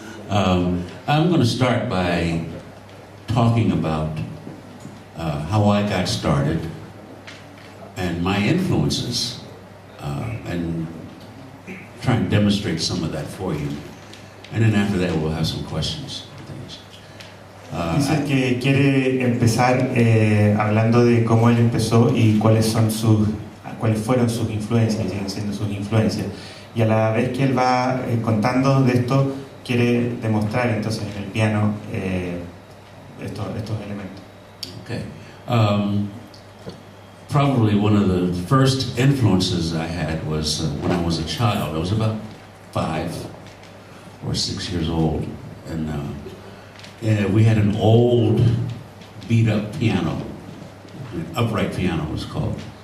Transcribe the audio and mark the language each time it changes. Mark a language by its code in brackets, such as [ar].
[en] I'm going to start by talking about how I got started and my influences, and try and demonstrate some of that for you. And then after that, we'll have some questions. [es] Dice que quiere empezar hablando de cómo él empezó y cuáles fueron sus influencias y siguen siendo sus influencias. Y a la vez que él va contando de esto, quiere demostrar entonces en el piano estos elementos. [en] Okay. Probably one of the first influences I had was when I was a child. I was about 5 or 6 years old, and we had an old beat-up piano, an upright piano it was called.